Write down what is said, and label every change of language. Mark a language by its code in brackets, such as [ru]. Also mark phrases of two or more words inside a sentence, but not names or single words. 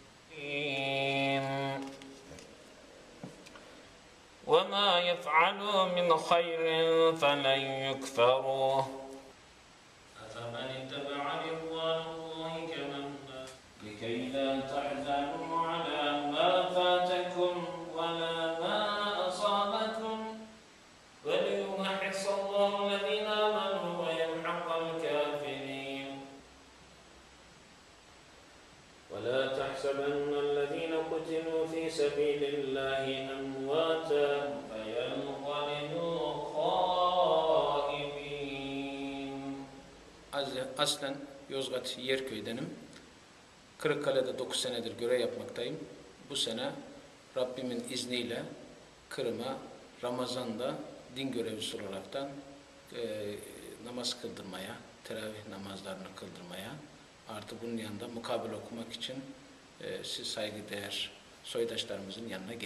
[ar] وما يفعلوا من خير فلن يكفروه أفمن اتبع رضوان الله كمن لكي لا تحزنوا على ما فاتكم ولا ما أصابكم وليمحص الله الذين آمنوا ويمحق الكافرين ولا تحسبن الذين قتلوا في سبيل الله أمواتا فينقلبوا خائبين. [tr] Aslen Yozgat Yerköy'denim. Kırıkkale'de 9 senedir görev yapmaktayım. Bu sene Rabbimin izniyle Kırım'a Ramazan'da din görevlisi olaraktan namaz kıldırmaya, teravih namazlarını kıldırmaya, artı bunun yanında mukabele okumak için siz saygıdeğer soydaşlarımızın yanına geldik.